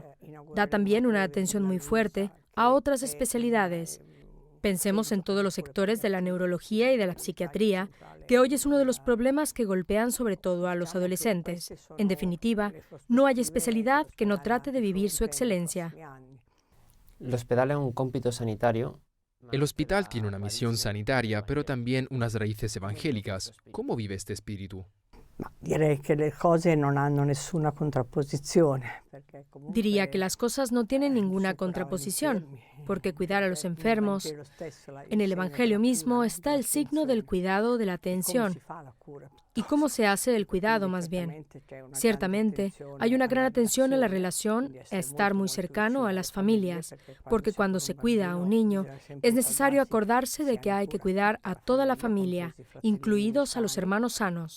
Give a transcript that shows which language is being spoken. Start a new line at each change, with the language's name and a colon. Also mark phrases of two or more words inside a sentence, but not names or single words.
Spanish: Da también una atención muy fuerte a otras especialidades. Pensemos en todos los sectores de la neurología y de la psiquiatría, que hoy es uno de los problemas que golpean sobre todo a los adolescentes. En definitiva, no hay especialidad que no trate de vivir su excelencia.
Italian: L'ospedale è un compito sanitario.
Spanish: El hospital tiene una misión sanitaria, pero también unas raíces evangélicas. ¿Cómo vive este espíritu?
Italian: Direi che le cose non hanno nessuna contrapposizione.
Spanish: Diría que las cosas no tienen ninguna contraposición, porque cuidar a los enfermos, en el Evangelio mismo está el signo del cuidado, de la atención. ¿Y cómo se hace el cuidado más bien? Ciertamente, hay una gran atención en la relación a estar muy cercano a las familias, porque cuando se cuida a un niño, es necesario acordarse de que hay que cuidar a toda la familia, incluidos a los hermanos sanos.